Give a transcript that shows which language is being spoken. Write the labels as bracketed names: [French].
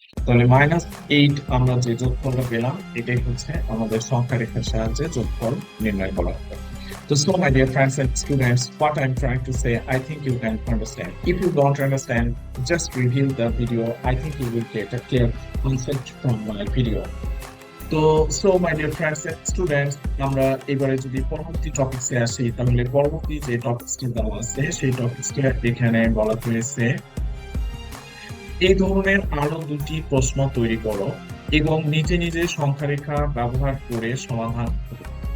[Bangla] তাহলে -8 আমরা যে যোগফলটা পেলাম এটাই হচ্ছে আমাদের সংখ্যা রেখার সাহায্যে যোগফল নির্ণয় করা হবে। [English] So my dear friends and students, what I'm trying to say, I think you can understand. If you don't understand, just review the video. I think you will get a clear concept from my video. [Bangla] তো [English] my dear friends and students, [Bangla] আমরা এবারে যদি পরবর্তী টপিকসে আসি, তাহলে পরবর্তী যে টপিকসটি দেওয়া আছে সেই টপিকসটা এখানে বলা হয়েছে, এই ধরনের আরো দুটি প্রশ্ন তৈরি করো এবং নিজে নিজে সংখ্যা রেখা ব্যবহার করে সমাধান করো।